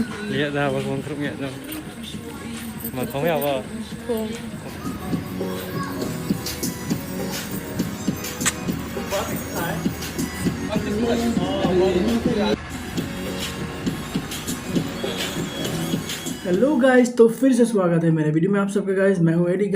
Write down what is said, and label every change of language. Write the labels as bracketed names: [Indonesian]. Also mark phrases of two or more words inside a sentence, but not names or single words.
[Malay] Lihat dah abang keruk lihat dah. [Vietnamese] Mà không hiểu à? Không. [English] hello guys, [Hindi] तो फिर से स्वागत है मेरे वीडियो में आप सबका। गाइस मैं हूं एडी।